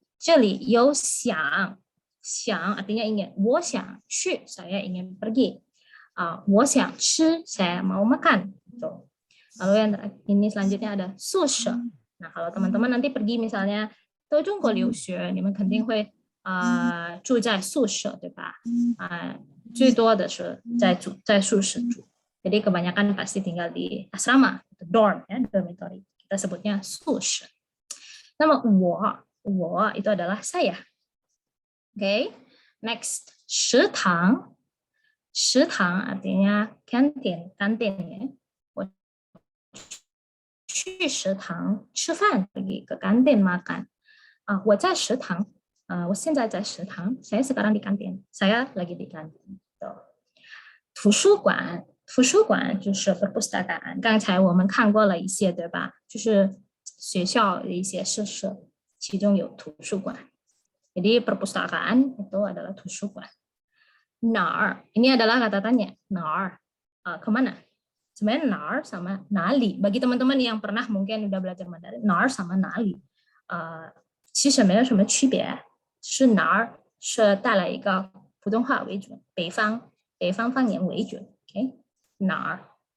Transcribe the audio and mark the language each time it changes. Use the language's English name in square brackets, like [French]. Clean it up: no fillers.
[Chinese] 这里有想 [Indonesian] artinya ingin. [Chinese] 我想去 [Indonesian] saya ingin pergi. [Chinese] 我想吃 [Indonesian] saya mau makan. Tuh. Lalu yang ini selanjutnya ada 宿舍. Nah, kalau teman-teman nanti pergi misalnya [Chinese] 到中国留学，你们肯定会住在宿舍，对吧？最多的是在宿舍住. [Indonesian] Jadi kebanyakan pasti tinggal di asrama, dorm ya, dormitory. Kita sebutnya 宿舍. [Chinese] 那么我 [Indonesian] itu adalah saya. Oke, next 食堂artinya kantin ya. [Chinese] 我去食堂吃饭 [Indonesian] pergi ke kantin makan. [Chinese] 我在食堂 我现在在食堂 [Indonesian] saya sekarang di kantin saya lagi di kantin. [Chinese] 图书馆就是 perpustakaan 刚才我们看过了一些对吧，就是学校的一些设施，其中有图书馆. [Indonesian] Jadi perpustakaan itu adalah 图书馆. 哪儿 ini adalah kata tanya. [Chinese] 哪儿 kemana? Sebenarnya 哪儿 sama 哪里 [Indonesian] bagi teman-teman yang pernah mungkin udah belajar Mandarin [Chinese] 哪儿 sama 哪里其实没有什么区别，是哪儿是带来一个普通话为准，北方方言为准。 哪儿